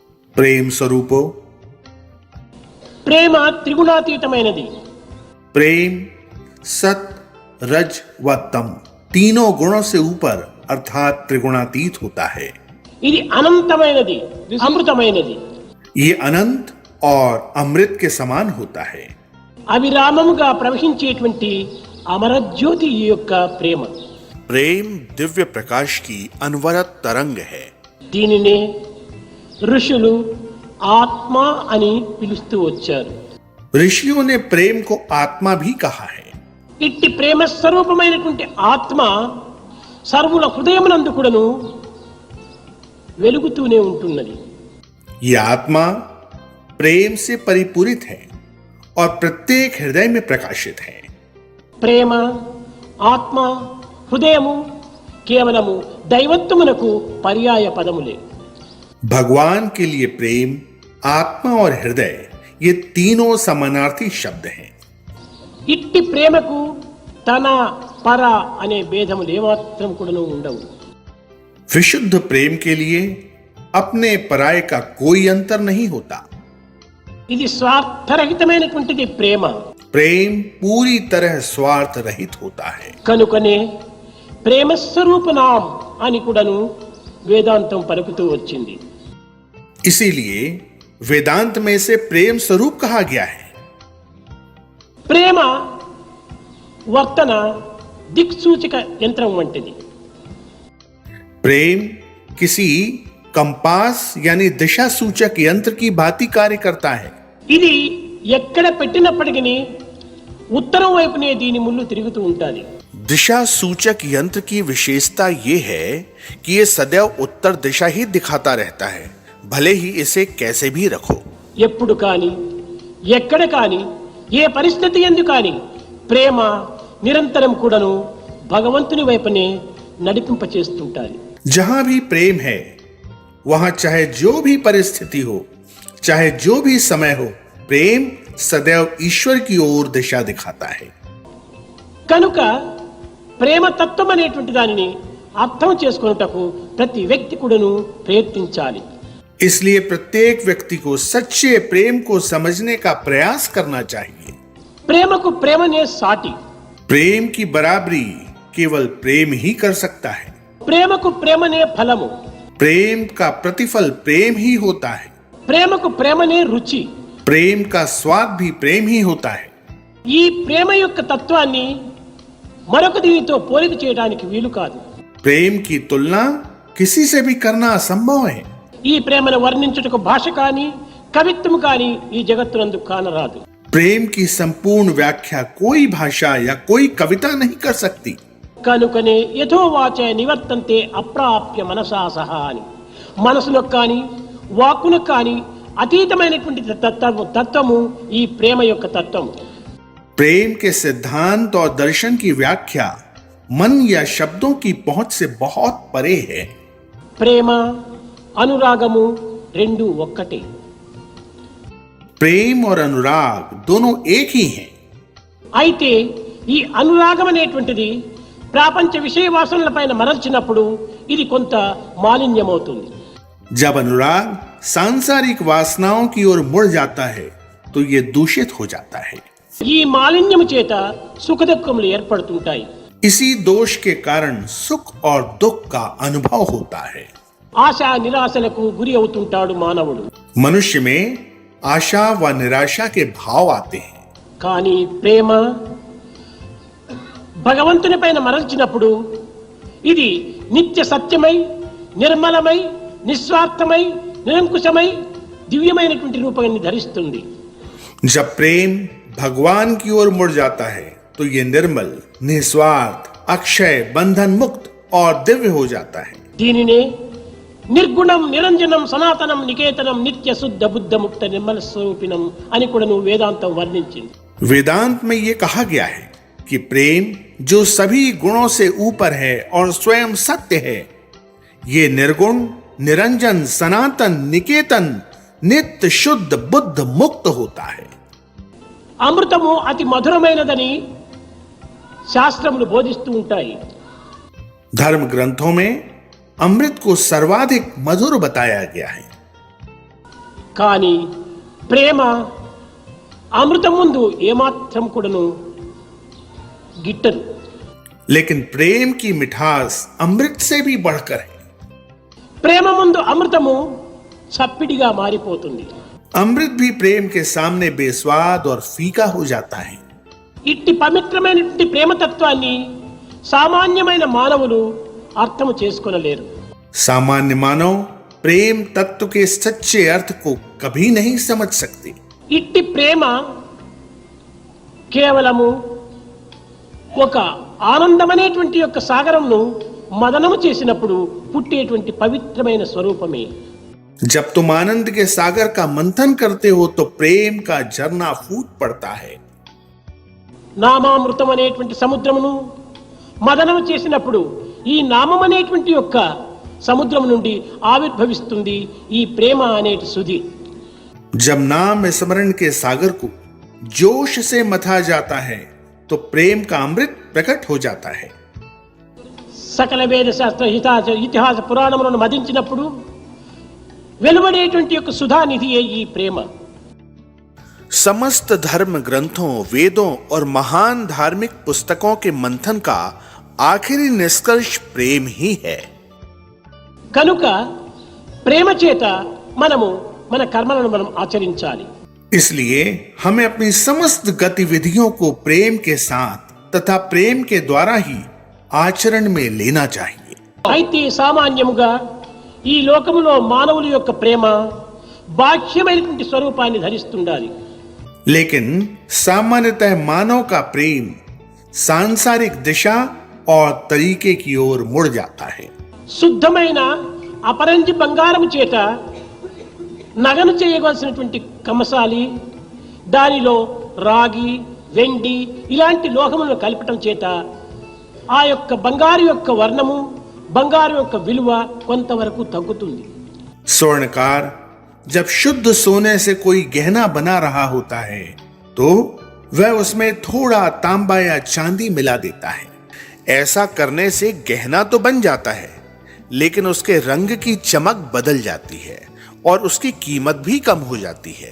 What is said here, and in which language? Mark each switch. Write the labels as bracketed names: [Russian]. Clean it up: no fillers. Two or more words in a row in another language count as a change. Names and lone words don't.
[Hindi] प्रेम स्वरूपो, [Telugu] ప్రేమ త్రిగుణాతీతమైనది. [Hindi] प्रेम सत रज व तम तीनों गुणों से ऊपर अर्थात त्रिगुणातीत होता है। [Telugu] ఇది అనంతమైనది, అమృతమైనది. [Hindi] ये अनंत और अमृत के समान होता है। [Telugu] అవిరామముగా ప్రవహించేటువంటి అమరజ్యోతి ఈ యొక్క ప్రేమ. [Hindi] प्रेम दिव्य प्रकाश की अनवरत तरंग है। [Telugu] దీనినే ఋషులు ఆత్మ అని పిలుస్తూ వచ్చారు. [Hindi] ऋषियों ने प्रेम को आत्मा भी कहा है। [Telugu] ఇట్టి ప్రేమ స్వరూపమైనటువంటి ఆత్మ సర్వుల హృదయమునందు కూడాను వెలుగుతూనే ఉంటున్నది. [Hindi] ये आत्मा प्रेम से परिपूरित है और प्रत्येक हृदय में प्रकाशित है। [Telugu] ప్రేమ, ఆత్మ, హృదయము కేవలము దైవత్వమునకు పర్యాయ పదములే. [Hindi] भगवान के लिए प्रेम, आत्मा और हृदय ये तीनों समानार्थी शब्द हैं। [Telugu] ఇట్టి ప్రేమకు తన పర అనే భేదములు ఏమాత్రం కూడాను ఉండవు. [Hindi] विशुद्ध प्रेम के लिए अपने पराय का कोई अंतर नहीं होता। [Telugu] ఇది స్వార్థరహితమైనటువంటిది ప్రేమ. [Hindi] प्रेम पूरी तरह स्वार्थ रहित होता है। [Telugu] కనుకనే ప్రేమ స్వరూపనాం అని కూడాను వేదాంతం పలుకుతూ వచ్చింది. [Hindi] इसीलिए वेदांत में से प्रेम स्वरूप कहा गया है। [Telugu] ప్రేమ వర్తన దిక్సూచిక యంత్రం వంటిది. [Hindi] प्रेम किसी कंपास यानी दिशा सूचक यंत्र की भांति कार्य करता है। [Telugu] ఇది ఎక్కడ పెట్టినప్పటికీ ఉత్తరం వైపునే దీని ముళ్ళు తిరుగుతూ ఉంటుంది. [Hindi] दिशा सूचक यंत्र की विशेषता ये है कि ये सदैव उत्तर दिशा ही दिखाता रहता है, भले ही इसे कैसे भी रखो। [Telugu] ఎప్పుడు కానీ ఎక్కడ కానీ ఏ పరిస్థితి ఎందు కానీ ప్రేమ నిరంతరం కూడాను భగవంతుని వైపునే నడిపింపచేస్తుంటారు. [Hindi] जहां भी प्रेम है वहां चाहे जो भी परिस्थिति हो, चाहे जो भी समय हो, प्रेम सदैव ईश्वर की ओर दिशा दिखाता है। [Telugu] కనుక ప్రేమ తత్వం అనేటువంటి దానిని అర్థం చేసుకొనుటకు ప్రతి వ్యక్తి కూడాను ప్రయత్నించాలి. [Hindi] इसलिए प्रत्येक व्यक्ति को सच्चे प्रेम को समझने का प्रयास करना चाहिए। [Telugu] ప్రేమకు ప్రేమనే సాటి. [Hindi] प्रेम की बराबरी केवल प्रेम ही कर सकता है। [Telugu] ప్రేమకు ప్రేమనే ఫలము. [Hindi] प्रेम का प्रतिफल प्रेम ही होता है। [Telugu] ప్రేమకు ప్రేమనే రుచి. [Hindi] प्रेम का स्वाद भी प्रेम ही होता है। [Telugu] ఈ ప్రేమ యొక్క తత్వాన్ని మరొక దీనితో పోలిక చేయడానికి వీలు కాదు. [Hindi] प्रेम की तुलना किसी से भी करना असंभव है। [Telugu] ఈ ప్రేమను వర్ణించుటకు భాష కానీ కవిత్వం కానీ ఈ జగత్తునందు కానరాదు. [Hindi] प्रेम की संपूर्ण व्याख्या कोई भाषा या कोई कविता नहीं कर सकती। [Telugu] కనుకనే [Sanskrit] యథోవాచ నివర్తంతే అప్రాప్య మనసా సహా [Telugu] అని మనసులకు కానీ వాక్కులకు కానీ అతీతమైనటువంటి తత్వము ఈ ప్రేమ యొక్క తత్వము. [Hindi] प्रेम के सिद्धांत और दर्शन की व्याख्या मन या शब्दों की पहुंच से बहुत परे है। [Telugu] ప్రేమ అనురాగము రెండు ఒక్కటే. [Hindi] प्रेम और अनुराग दोनों एक ही हैं। [Telugu] అయితే ఈ అనురాగం అనేటువంటిది ప్రాపంచ విషయ వాసనలపైన మరల్చినప్పుడు ఇది కొంత మాలిన్యమవుతుంది. [Hindi] जब अनुराग सांसारिक वासनाओं की ओर मुड़ जाता है तो ये दूषित हो जाता है। [Telugu] ఈ మాలిన్యము చేత సుఖదుఖములు ఏర్పడుతుంటాయి. [Hindi] इसी दोष के कारण सुख और दुख का अनुभव होता है। [Telugu] ఆశా నిరాశలకు గురి అవుతుంటాడు మానవుడు. [Hindi] मनुष्य में आशा व निराशा के भाव आते हैं। [Telugu] కానీ ప్రేమ భగవంతుని పైన మరల్చినప్పుడు ఇది నిత్య సత్యమై నిర్మలమై నిస్వార్థమై నిరంకుశమై దివ్యమైనటువంటి రూపాన్ని ధరిస్తుంది. [Hindi] जब प्रेम भगवान की ओर मुड़ जाता है तो ये निर्मल, निस्वार्थ, अक्षय, बंधन मुक्त और दिव्य हो जाता है। [Telugu] దీనినే [Sanskrit] నిర్గుణం నిరంజనం సనాతనం నికేతనం నిత్య శుద్ధ బుద్ధ ముక్త నిర్మల స్వరూపిణం [Telugu] అని కూడా నువ్వు వేదాంతం వర్ణించింది. [Hindi] वेदांत में ये कहा गया है कि प्रेम जो सभी गुणों से ऊपर है और स्वयं सत्य है, ये निर्गुण, निरंजन, सनातन, निकेतन, नित्य शुद्ध बुद्ध मुक्त होता है। [Telugu] అమృతము అతి మధురమైనదని శాస్త్రములు బోధిస్తూ ఉంటాయి. [Hindi] धर्म ग्रंथों में अमृत को सर्वाधिक मधुर बताया गया है। [Telugu] కానీ ప్రేమ అమృతం ముందు ఏమాత్రం కూడాను గిట్టదు. [Hindi] लेकिन प्रेम की मिठास अमृत से भी बढ़कर है. [Telugu] ప్రేమ ముందు అమృతము చప్పిడిగా మారిపోతుంది. [Hindi] अमृत भी प्रेम के सामने बेस्वाद और फीका हो जाता है. [Telugu] ఇట్టి పవిత్రమైనటువంటి ప్రేమతత్వాన్ని సామాన్యమైన మానవులు అర్థము చేసుకొనలేరు. [Hindi] सामान्य मानव प्रेम तत्व के सच्चे अर्थ को कभी नहीं समझ सकते. [Telugu] ఇట్టి ప్రేమ కేవలము ఒక ఆనందమనేటువంటి యొక్క సాగరంను మదనము చేసినప్పుడు పుట్టేటువంటి పవిత్రమైన స్వరూపమే. [Hindi] जब तुम आनंद के सागर का मंथन करते हो तो प्रेम का झरना फूट पड़ता है. [Telugu] నామామృతం అనేటువంటి సముద్రమును మదనము చేసినప్పుడు ఈ నామం అనేటువంటి యొక్క సముద్రం నుండి ఆవిర్భవిస్తుంది ఈ ప్రేమ అనేటి సుధి. [Hindi] जब नाम स्मरण के सागर को जोश से मथा जाता है तो प्रेम का अमृत प्रकट हो जाता है. [Telugu] సకల వేద శాస్త్ర ఇతిహాస పురాణములను మదించినప్పుడు వెలువడేటువంటి యొక్క సుధానిధియే ఈ ప్రేమ. [Hindi] समस्त धर्म ग्रंथों, वेदों और महान धार्मिक पुस्तकों के मंथन का आखिरी निष्कर्ष प्रेम ही है. [Telugu] కనుక ప్రేమ చేత మనము మన కర్మలను మనం ఆచరించాలి. [Hindi] इसलिए हमें अपनी समस्त गतिविधियों को प्रेम के साथ तथा प्रेम के द्वारा ही आचरण में लेना चाहिए. [Telugu] అయితే సామాన్యముగా ఈ లోకములో మానవుల యొక్క ప్రేమ బాహ్యమైనటువంటి స్వరూపాన్ని ధరిస్తుండాలి. [Hindi] लेकिन सामान्यतः मानव का प्रेम सांसारिक दिशा और तरीके की ओर मुड़ जाता है. [Telugu] శుద్ధమైన అపరంజి బంగారము చేత నగను చేయవలసినటువంటి కమసాలి దానిలో రాగి, వెండి ఇలాంటి లోహములను కలపటం చేత ఆ యొక్క బంగారు యొక్క వర్ణము, బంగారు యొక్క విలువ కొంతవరకు తగ్గుతుంది. [Hindi] स्वर्णकार जब शुद्ध सोने से कोई गहना बना रहा होता है तो वह उसमें थोड़ा तांबा या चांदी मिला देता है. ऐसा करने से गहना तो बन जाता है लेकिन उसके रंग की चमक बदल जाती है और उसकी कीमत भी कम हो जाती है.